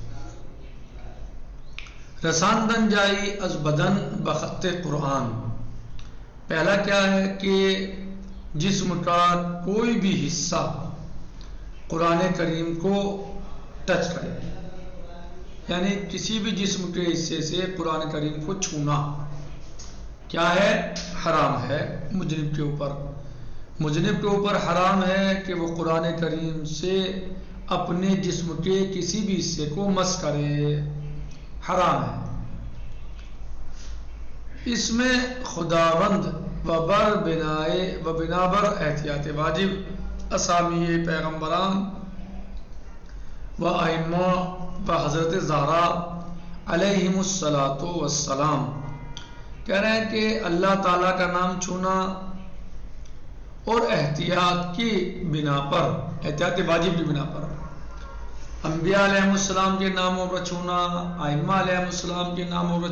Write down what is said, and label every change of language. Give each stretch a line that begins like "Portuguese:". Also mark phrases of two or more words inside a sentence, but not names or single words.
Persian: رساندن جائی از بدن بخط قرآن،
Urdu: پہلا کیا ہے کہ جسم کا کوئی بھی حصہ قرآن کریم کو ٹچ کرے، یعنی کسی بھی جسم کے حصے سے قرآن کریم کو چھونا کیا ہے؟ حرام ہے۔ مذنب کے اوپر حرام ہے کہ وہ قرآن کریم سے اپنے جسم کے کسی بھی حصے کو مس کرے، حرام ہے۔ اس میں
Persian: خداوند و بنابر احتیاط واجب اسامی پیغمبران و ائمہ و حضرت زہرا
Arabic: علیہم الصلاۃ والسلام
Urdu: کہہ رہے ہیں کہ اللہ تعالیٰ کا نام چھونا اور احتیاط کی بنا پر، احتیاط واجب کی بنا پر انبیاء
Arabic: علیہ السلام
Urdu: کے ناموں پر چھونا، ائمہ
Arabic: علیہ السلام
Urdu: کے ناموں پر